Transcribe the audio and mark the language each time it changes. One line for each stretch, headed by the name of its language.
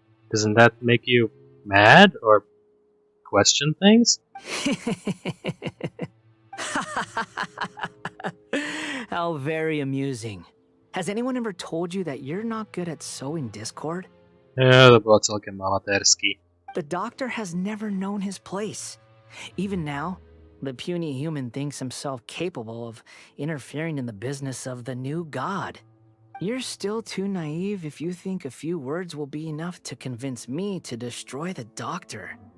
English: Doesn't that make you mad or question things? How very amusing. Has anyone ever told you that you're not good at sowing discord?
Czech: Yeah, to bylo celkem amatérský.
English: The doctor has never known his place. Even now, the puny human thinks himself capable of interfering in the business of the new god. You're still too naive if you think a few words will be enough to convince me to destroy the doctor.